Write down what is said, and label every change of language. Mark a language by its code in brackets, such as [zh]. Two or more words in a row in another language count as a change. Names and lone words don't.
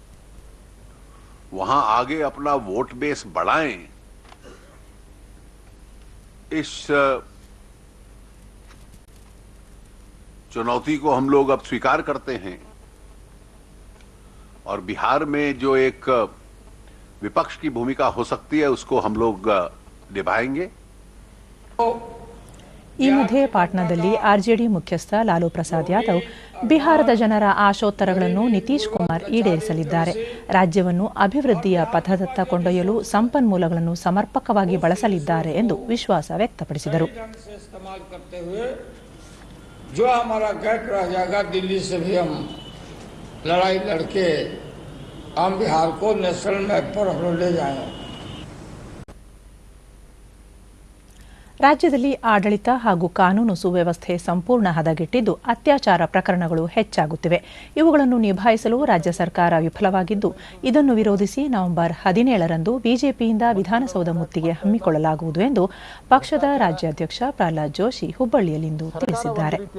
[hi] वहां आगे अपना [en] vote base [hi] बढ़ाएं, इस चुनौती को हम लोग अब स्वीकार करते हैं और बिहार में जो एक विपक्ष की भूमिका हो सकती है उसको हम लोग निभाएंगे. [kn] ಈ ಮಧ್ಯೆ ಪಾಟ್ನಾದಲ್ಲಿ ಆರ್ಜೆಡಿ ಮುಖ್ಯಸ್ಥ ಲಾಲು ಪ್ರಸಾದ್ ಯಾದವ್ ಬಿಹಾರದ ಜನರ ಆಶೋತ್ತರಗಳನ್ನು ನಿತೀಶ್ ಕುಮಾರ್ ಈಡೇರಿಸಲಿದ್ದಾರೆ. ರಾಜ್ಯವನ್ನು ಅಭಿವೃದ್ಧಿಯ ಪಥದತ್ತ ಕೊಂಡೊಯ್ಯಲು ಸಂಪನ್ಮೂಲಗಳನ್ನು ಸಮರ್ಪಕವಾಗಿ ಬಳಸಲಿದ್ದಾರೆ ಎಂದು ವಿಶ್ವಾಸ ವ್ಯಕ್ತಪಡಿಸಿದರು. [hi] जो हमारा गैप रह जाएगा, दिल्ली से भी हम लड़ाई लड़के हम बिहार को [en] national map [hi] पर हम लोग ले जाएंगे. [kn] ರಾಜ್ಯದಲ್ಲಿ ಆಡಳಿತ ಹಾಗೂ ಕಾನೂನು ಸುವ್ಯವಸ್ಥೆ ಸಂಪೂರ್ಣ ಹದಗೆಟ್ಟಿದ್ದು ಅತ್ಯಾಚಾರ ಪ್ರಕರಣಗಳು ಹೆಚ್ಚಾಗುತ್ತಿವೆ. ಇವುಗಳನ್ನು ನಿಭಾಯಿಸಲು ರಾಜ್ಯ ಸರ್ಕಾರ ವಿಫಲವಾಗಿದ್ದು, ಇದನ್ನು ವಿರೋಧಿಸಿ ನವೆಂಬರ್ 17ರಂದು ಬಿಜೆಪಿಯಿಂದ ವಿಧಾನಸೌಧ ಮುತ್ತಿಗೆ ಹಮ್ಮಿಕೊಳ್ಳಲಾಗುವುದು ಎಂದು ಪಕ್ಷದ ರಾಜ್ಯಾಧ್ಯಕ್ಷ ಪ್ರಹ್ಲಾದ್ ಜೋಶಿ ಹುಬ್ಬಳ್ಳಿಯಲ್ಲಿಂದು ತಿಳಿಸಿದ್ದಾರೆ.